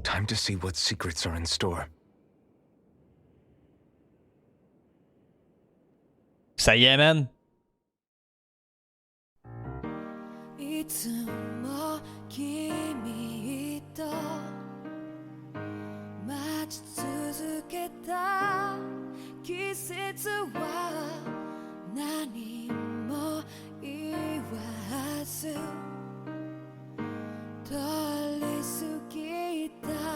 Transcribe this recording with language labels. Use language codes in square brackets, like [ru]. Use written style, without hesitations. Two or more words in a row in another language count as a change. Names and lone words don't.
[en] Time to see what secrets are in store. [fr] Ça y est, man. [ja] いつも君と待ち続けた季節は何も言わず通り過ぎた